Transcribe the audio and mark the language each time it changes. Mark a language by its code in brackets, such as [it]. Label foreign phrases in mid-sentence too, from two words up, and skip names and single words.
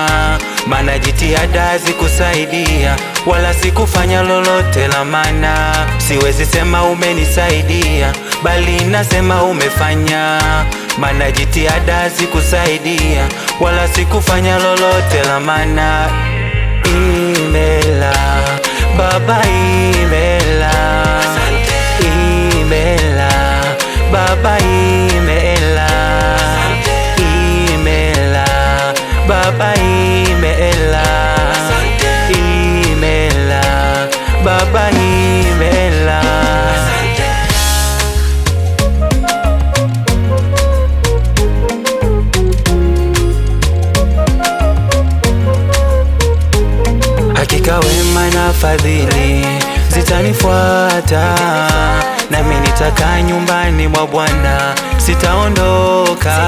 [sw] Maana jitihada zikusaidia, wala sikufanya lolote la maana. Siwezi sema umenisaidia, bali nasema umefanya. Maana jitihada zikusaidia, wala sikufanya lolote la maana. [ig] Imela Baba, imela, imela Baba, imela, imela Baba, imela, imela Baba, imela. [sw] Hakika wema na fadhili zitanifuata, nami nitakaa nyumbani mwa Bwana, sitaondoka.